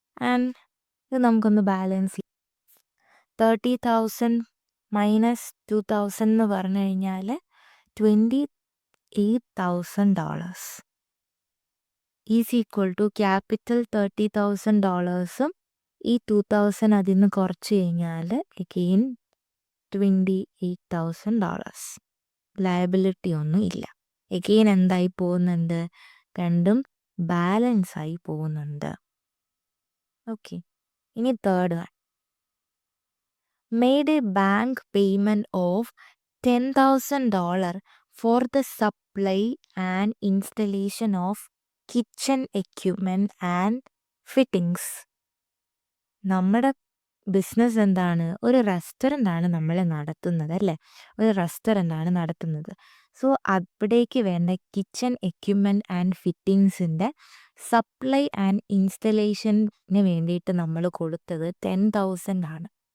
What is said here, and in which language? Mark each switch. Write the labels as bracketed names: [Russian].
[Malayalam] And ഇത് നമുക്കൊന്ന് balance, 30,000 minus 2,000 എന്ന് പറഞ്ഞു കഴിഞ്ഞാൽ $28,000 ഈസ് ഈക്വൽ ടു ക്യാപിറ്റൽ $30,000 ഈ 2,000 അതിൽ നിന്ന് കുറച്ച് കഴിഞ്ഞാൽ എഗെയിൻ $28,000. ലയബിലിറ്റി ഒന്നും ഇല്ല. എഗെയിൻ എന്തായി പോകുന്നുണ്ട്, രണ്ടും ബാലൻസ് ആയി പോകുന്നുണ്ട്. ഓക്കെ. [English] ഇനി third one, made a bank payment of $10,000 for the supply and installation of kitchen equipment and fittings. [Malayalam] നമ്മുടെ ബിസിനസ് എന്താണ്, ഒരു റെസ്റ്റോറൻ്റ് ആണ് നമ്മൾ നടത്തുന്നത് അല്ലേ. ഒരു റെസ്റ്റോറൻ്റ് ആണ് നടത്തുന്നത്. സോ അവിടേക്ക് വേണ്ട kitchen equipment and ഫിറ്റിങ്സിൻ്റെ supply and ഇൻസ്റ്റലേഷന് വേണ്ടിയിട്ട് നമ്മൾ കൊടുത്തത് 10,000 ആണ്.